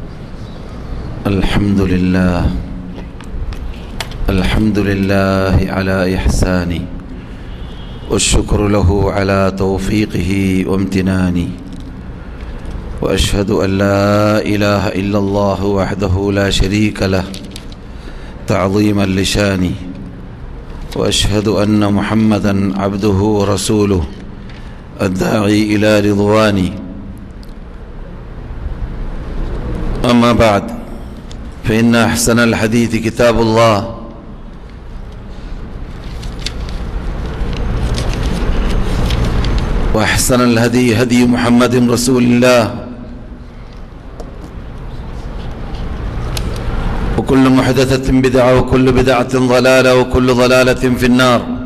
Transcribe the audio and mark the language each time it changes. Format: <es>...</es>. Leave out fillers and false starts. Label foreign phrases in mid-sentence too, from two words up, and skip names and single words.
<ar>الحمد لله على إحسانه والشكر له على توفيقه وامتنانه وأشهد أن لا إله إلا الله وحده لا شريك له تعظيما لشانه وأشهد أن محمدا عبده ورسوله الداعي إلى رضواني. أما بعد فإن أحسن الحديث كتاب الله وأحسن الهدي هدي محمد رسول الله وكل محدثة بدعة وكل بدعة ضلالة وكل ضلالة في النار.</ar>